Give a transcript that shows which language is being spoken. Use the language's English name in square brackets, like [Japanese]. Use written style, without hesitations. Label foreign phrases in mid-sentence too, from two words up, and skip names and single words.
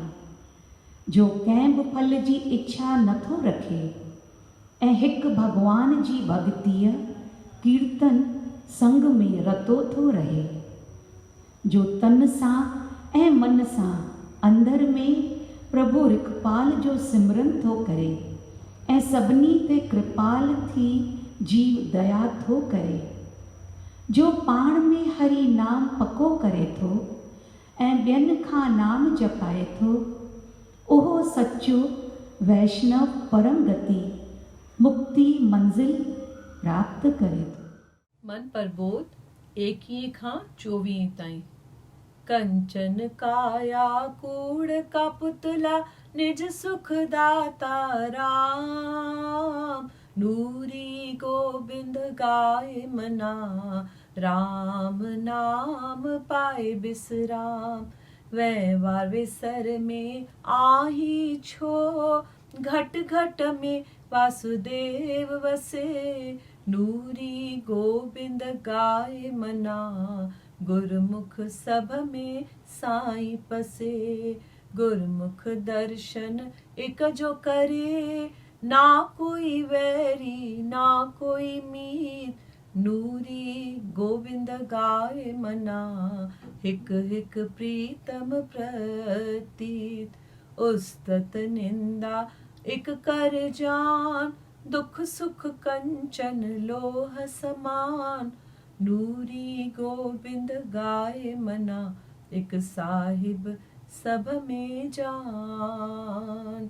[Sindhi] जो कंहिं बि फल जी इच्छा नथो रखे ऐं हिकु भगवान जी भक्तीअ कीर्तन संग में रतो थो रहे। जो तन सां ऐं मन सां अंदर में प्रभु रिकपाल जो सिमरन थो करे ऐं सभिनी ते कृपाल थी जीव दया थो करे। जो पाण में हरि नाम पको करे थो ऐं ॿियनि खां नाम जपाए थो, उहो सचो वैष्णव परम गति मुक्ति मंज़िल प्राप्त करे थो। मन प्रबोध 21 खां 24 ताईं। कंचन काया कूड़ का पुतला निज सुख दाता राम। नूरी गोबिंद गाए मना, राम नाम पाए बिसराम। व्यवहार विसर में आही छो, घट घट में वासुदेव वसे। नूरी गोबिंद गाए मना, गुरमुख सभ में साईं पसे। गुरमुख दर्शन एक जो करे, ना कोई वैरी ना कोई मीत। नूरी गोविंद गाए मना, हिक हिक प्रीतम प्रतीत। उस्तत निंदा एक कर जान, दुख सुख कंचन लोह समान। नूरी गोबिंद गाए मना, एक साहिब सब में जान।